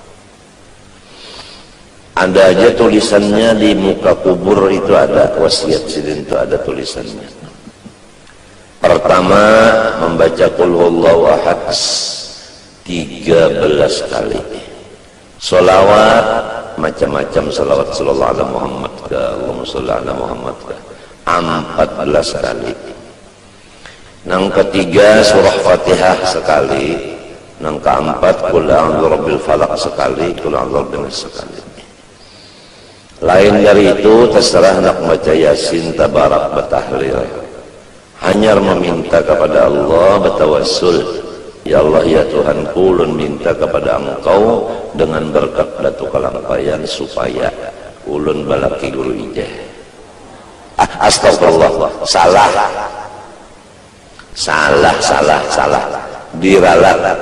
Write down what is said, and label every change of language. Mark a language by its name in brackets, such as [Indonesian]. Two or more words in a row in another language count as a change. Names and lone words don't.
[Banjar] Ada aja tulisannya di muka kubur itu, ada wasiat Sidin itu, ada tulisannya. Pertama membaca [Arabic] قل هو الله أحد [Banjar] 13 kali. Sholawat macam-macam, sholawat [Arabic] صلى الله عليه محمد [Banjar] ka, [Arabic] اللهم صل على محمد [Banjar] ka, 14 kali. Yang ketiga surah Fatihah sekali. Yang keempat [Arabic] قل أعوذ برب الفلق sekali, قل أعوذ برب الناس sekali. [Banjar] Lain dari itu terserah nak baca Yasin, tabarak, batahlil. Hanya meminta kepada Allah, bertawassul, ya Allah ya Tuhanku, ulun minta kepada Engkau dengan berkat Datu Kalampayan supaya ulun balaki guru ijeh. Astagfirullah, salah diralat.